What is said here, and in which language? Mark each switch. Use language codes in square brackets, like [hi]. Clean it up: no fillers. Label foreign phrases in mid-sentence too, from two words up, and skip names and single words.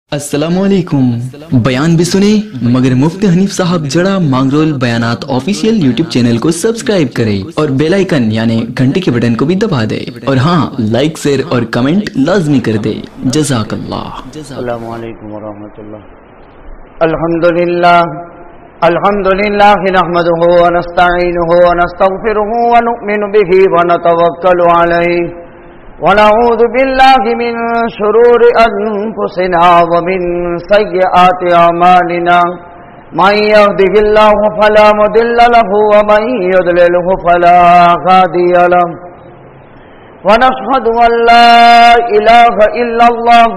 [ur] अस्सलामुअलैकुम। بیان بھی سنے مگر مفتی حنیف صاحب جڑا مانگرول بیانات [en] official YouTube channel [ur] کو سبسکرائب کرے اور [en] bell icon [ur] یعنی گھنٹے کے بٹن کو بھی دبا دے اور ہاں [en] like share [ur] اور کمنٹ لازمی کر دے. जज़ाकल्लाह। [ar] السلام عليكم ورحمة الله. الحمد لله نحمده ونستعينه ونستغفره ونؤمن به ونتوكل عليه ونعوذ بالله من شرور أنفسنا ومن سيئات أعمالنا من يهده الله فلا مضل له ومن يضلله فلا هادي له ونشهد أن لا إله إلا الله